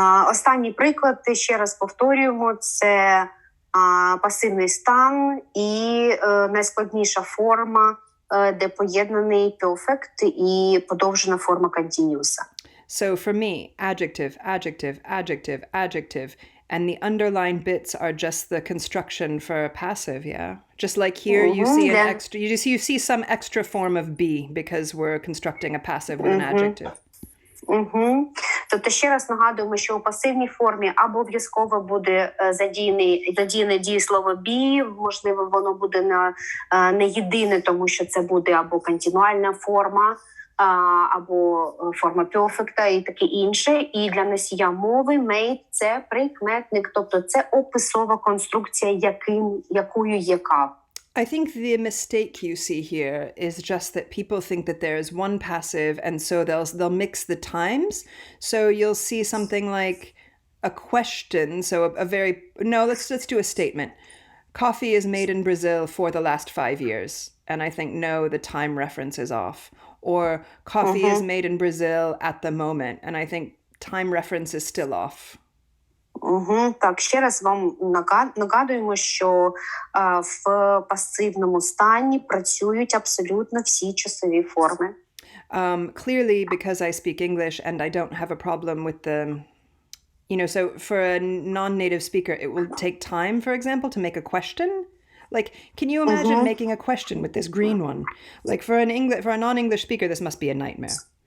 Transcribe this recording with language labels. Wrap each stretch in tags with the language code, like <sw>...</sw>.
<uk>Останній приклад, ще раз повторюємо, це пасивний стан і найскладніша форма, де поєднаний perfect і подовжена форма continuous.</uk> <en>So for me, adjective, adjective, adjective, adjective, and the underlined bits are just the construction for passive, yeah? Just like here, you see you see some extra form of be because we're constructing a passive with an adjective.</en> <uk>Тобто ще раз нагадуємо, що у пасивній формі або обов'язково буде задіяне дієслово be, можливо, воно буде не єдине, тому що це буде або континуальна форма, або форма perfect і таке інше. І для носія мови made – це прикметник, тобто це описова конструкція, якою яка.</uk> <en>I think the mistake you see here is just that people think that there is one passive, and so they'll mix the times. So you'll see something like a question. So let's do a statement. Coffee is made in Brazil for the last 5 years. And I think, no, the time reference is off. Or coffee is made in Brazil at the moment. And I think time reference is still off.</en> <uk>Так, ще раз вам нагадуємо, що в пасивному стані працюють абсолютно всі часові форми.</uk> <en>Clearly, because I speak English and I don't have a problem with the, so for a non-native speaker, it will take time, for example, to make a question. Like, can you imagine making a question with this green one? Like for a non-English speaker, this must be a nightmare.</en>